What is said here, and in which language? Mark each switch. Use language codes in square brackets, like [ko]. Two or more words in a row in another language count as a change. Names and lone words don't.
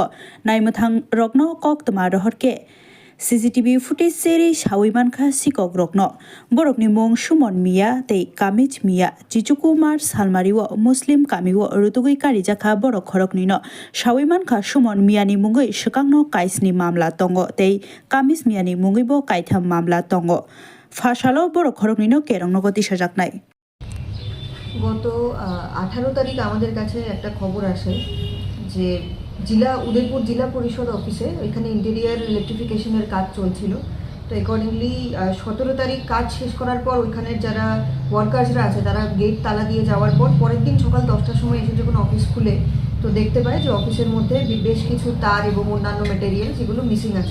[trp] नायमथां रकनो कक्तमा रहरके [en] CCTV footage [trp] सेरी सावैमानखा सिकक रकनो बरकनि मुं सुमन मिया तै कामिज मिया चिचुकुमार सालमारिव मुस्लिम कामिव रुतुगै कारिजाखा बरक खरकनिनो सावैमानखा सुमन मियानि मुङै सकांनो काइसनि मामला दंग तै कामिज मियानि मुङैबो काइथाम मामला दंग फासालो बरक खरकनिनो केरंनो गति सजाकनाय [bn] গত 18 তারিখ আমাদের কাছে একটা খবর আসে যে উদয়পুর জেলা পরিষদ অফিসে ওইখানে [en] interior electrification [bn] কাজ চলছিল। তো অ্যাকর্ডিংলি 17 তারিখ কাজ শেষ করার পর ওইখানে যারা ওয়ার্কার্সরা আছে তারা গেট তালা দিয়ে যাওয়ার পর পরের দিন সকাল 10টার সময় এসে যখন অফিস খুলে তো দেখতে পায় যে অফিসের মধ্যে বেশ কিছু তার এবং অন্যান্য ম্যাটেরিয়াল যেগুলো মিসিং আছে।